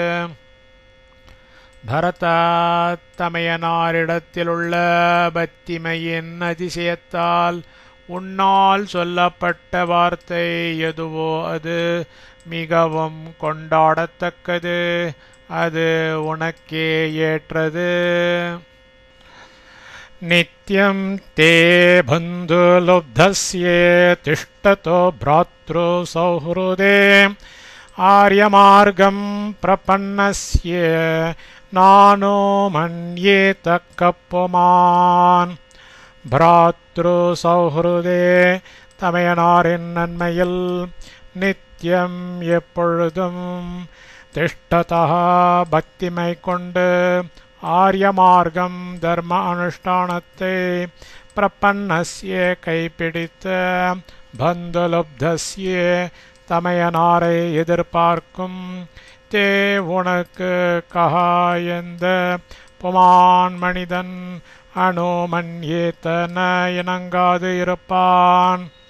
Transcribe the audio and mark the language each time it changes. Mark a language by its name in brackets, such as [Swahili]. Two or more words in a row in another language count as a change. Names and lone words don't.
[Tamil] பரதா தமையனாரிடத்திலுள்ள பக்திமையின் அதிசயத்தால் உன்னால் சொல்லப்பட்ட வார்த்தை எதுவோ அது மிகவும் கொண்டாடத்தக்கது, அது உனக்கே ஏற்றது. [Sanskrit] नित्यं ते बन्धुलुब्धस्य तिष्ठतो भ्रातृ सौहृदे आर्यमार्गं प्रपन्नस्य नानुमन्येत कः पुमान्. भ्रातृ सौहृदे [Tamil] தமையனாரின் நன்மையில் நித்தியம் எப்பொழுதும் திஷ்டதா பக்திமை கொண்டு ஆர்யமார்க்கம் தர்ம அனுஷ்டானத்தை பிரபன்னஸ்ய கைப்பிடித்த பந்துலுப்தஸ்ய தமையனாரை எதிர்பார்க்கும் தே உனக்கு கஹா எந்த புமான் மனிதன் அனுமன்யேதன இணங்காது இருப்பான்.